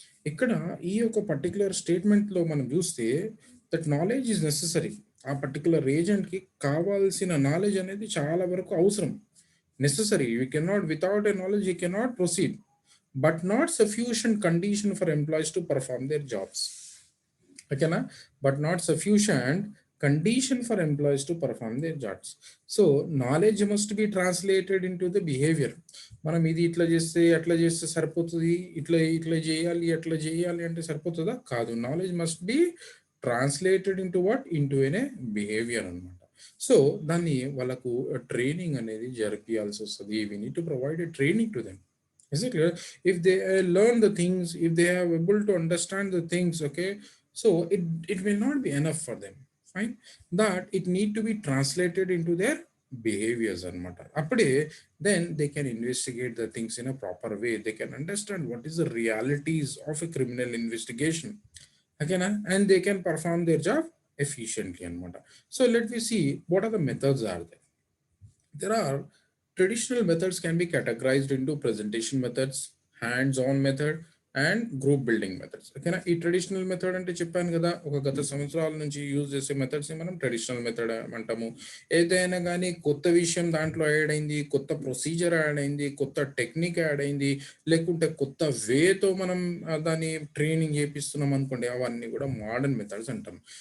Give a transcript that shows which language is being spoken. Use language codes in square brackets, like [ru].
[te] ఇక్కడ ఈ యొక్క పర్టికులర్ స్టేట్మెంట్లో మనం చూస్తే [en] That knowledge is necessary. [te] ఆ పర్టికులర్ ఏజెంట్కి కావాల్సిన నాలెడ్జ్ అనేది చాలా వరకు అవసరం, necessary. [en] You cannot without a knowledge you cannot proceed, but not sufficient condition for employees to perform their jobs. ఓకేనా, but not sufficient condition for employees to perform their jobs. So knowledge must be translated into the behavior. [te] మనం ఇది ఇట్లా చేస్తే అట్లా చేస్తే సరిపోతుంది, ఇట్లా ఇట్లా చేయాలి అట్లా చేయాలి అంటే సరిపోతుందా? కాదు. [en] Knowledge must be translated into what, into an behavior అనమాట. [te] సో దాన్ని వాళ్ళకు ట్రైనింగ్ అనేది జరిపించాల్సి వస్తుంది. [en] We need to provide a training to them. Is it clear? If they learn the things, if they are able to understand the things, okay, so it will not be enough for them. Fine, that it need to be translated into their behaviors anamata. Appude then they can investigate the things in a proper way. They can understand what is the realities of a criminal investigation, okay na, and they can perform their job efficiently anamata. So let me see what are the methods are there. There are traditional methods can be categorized into presentation methods, hands-on method, and group building methods. [te] ఓకేనా, ఈ traditional method అంటే చెప్పాను కదా, ఒక గత సంవత్సరాల నుంచి use చేసే మెథడ్స్ని మనం ట్రెడిషనల్ మెథడ్ అంటాము. ఏదైనా కానీ కొత్త విషయం దాంట్లో యాడ్ అయింది, కొత్త ప్రొసీజర్ యాడ్ అయింది, కొత్త టెక్నిక్ యాడ్ అయింది, లేకుంటే కొత్త వేతో మనం దాన్ని ట్రైనింగ్ చేపిస్తున్నాం అనుకోండి, అవన్నీ కూడా మోడర్న్ మెథడ్స్ అంటాం.